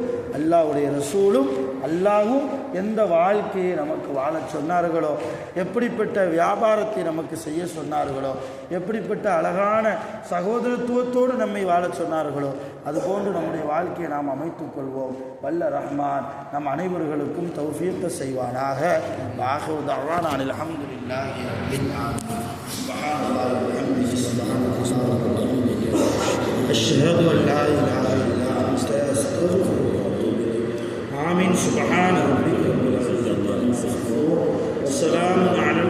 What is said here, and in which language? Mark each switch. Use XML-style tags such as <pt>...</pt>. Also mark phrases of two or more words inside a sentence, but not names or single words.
<ta>அல்லாஹ்வுடைய ரசூலும் அல்லாஹ்வும் எந்த வாழ்க்கையை நமக்கு வாழச் சொன்னார்களோ, எப்படிப்பட்ட வியாபாரத்தை நமக்கு செய்ய சொன்னார்களோ, எப்படிப்பட்ட அழகான சகோதரத்துவத்தோடு நம்மை வாழச் சொன்னார்களோ, அதுபோன்று நம்முடைய வாழ்க்கையை நாம் அமைத்துக் கொள்வோம். வல்ல ரஹ்மான் நம் அனைவர்களுக்கும் தௌஃபீக் செய்வானாக.</ta> <ar>وآخر دعوانا الحمد لله رب العالمين. سبحان الله وبحمده سبحان الله أشهد أن لا إله إلا أنت أستغفرك وأتوب إليك. آمين. سبحان ربك رب العزة عما يصفون وسلام</ar>